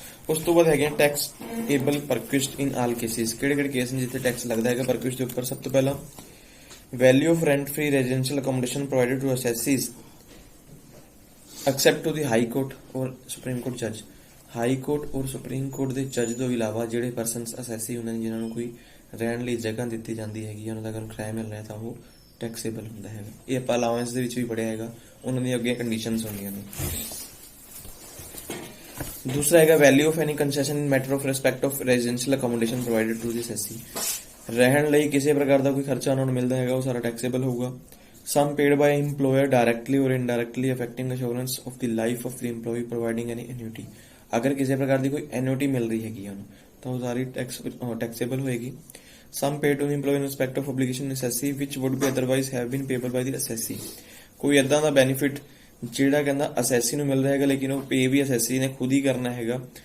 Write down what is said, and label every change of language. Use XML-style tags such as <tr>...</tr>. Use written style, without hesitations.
<pa>ਉਸ ਤੋਂ ਬਾਅਦ ਹੈਗੇ ਟੈਕਸ ਏਬਲ ਪਰਕੁਇਸਡ ਇਨ ਆਲ ਕੇਸਿਸ, ਕਿਹੜੇ ਕੇਸ ਨੇ ਜਿੱਥੇ ਟੈਕਸ ਲੱਗਦਾ ਹੈਗਾ ਪਰਕੁਇਸਡ ਦੇ ਉੱਪਰ। ਸਭ ਤੋਂ ਪਹਿਲਾਂ</pa> <en>value of rent free residential accommodation provided to ਅਸੈਸੀਜ਼ accept to the high court ਔਰ supreme court ਜੱਜ,</en> <pa>ਹਾਈ ਕੋਰਟ ਔਰ ਸੁਪਰੀਮ ਕੋਰਟ ਦੇ ਜੱਜ ਤੋਂ ਇਲਾਵਾ ਜਿਹੜੇ ਪਰਸਨਸ ਅਸੈਸੀ ਹੁੰਦੇ ਨੇ ਜਿਨ੍ਹਾਂ ਨੂੰ ਕੋਈ ਰਹਿਣ ਲਈ ਜਗ੍ਹਾ ਦਿੱਤੀ ਜਾਂਦੀ ਹੈਗੀ ਉਹਨਾਂ ਦਾ ਅਗਰ ਕਿਰਾਇਆ ਮਿਲ ਰਿਹਾ ਤਾਂ ਉਹ ਟੈਕਸੇਬਲ ਹੁੰਦਾ ਹੈਗਾ। ਇਹ ਆਪਾਂ ਅਲਾਉੈਂਸ ਦੇ ਵਿੱਚ ਵੀ ਪੜਿਆ ਹੈਗਾ, ਉਹਨਾਂ ਦੀਆਂ ਅੱਗੇ ਕੰਡੀਸ਼ਨਸ ਹੁੰਦੀਆਂ ਨੇ। दूसरा है</pa> <en>value of any concession in matter of respect of residential accommodation provided to this SC,</en> <pa>रहन ਲਈ ਕਿਸੇ ਪ੍ਰਕਾਰ ਦਾ ਕੋਈ ਖਰਚਾ ਉਹਨਾਂ ਨੂੰ ਮਿਲਦਾ ਹੈਗਾ ਉਹ ਸਾਰਾ ਟੈਕਸੇਬਲ ਹੋਊਗਾ।</pa> <en>sum paid by employer directly or indirectly affecting assurance of the life of the employee providing any annuity,</en> <pa>ਅਗਰ ਕਿਸੇ ਪ੍ਰਕਾਰ ਦੀ ਕੋਈ ਐਨੂਇਟੀ ਮਿਲ ਰਹੀ ਹੈਗੀ ਉਹਨੂੰ ਤਾਂ ਉਹ ਸਾਰੀ ਟੈਕਸੇਬਲ ਹੋਏਗੀ।</pa> <en>sum paid to employee in respect of obligation assessee which would be otherwise have been payable by the assessee,</en> <pa>ਕੋਈ ਏਦਾਂ ਦਾ ਬੈਨੀਫਿਟ ਜਿਹੜਾ ਕਹਿੰਦਾ ਅਸੈਸੀ ਨੂੰ ਮਿਲ ਰਿਹਾ ਹੈਗਾ ਲੇਕਿਨ ਉਹ ਪੇ ਵੀ ਅਸੈਸੀ ਨੇ ਖੁਦ ਹੀ ਕਰਨਾ ਹੈਗਾ।</pa>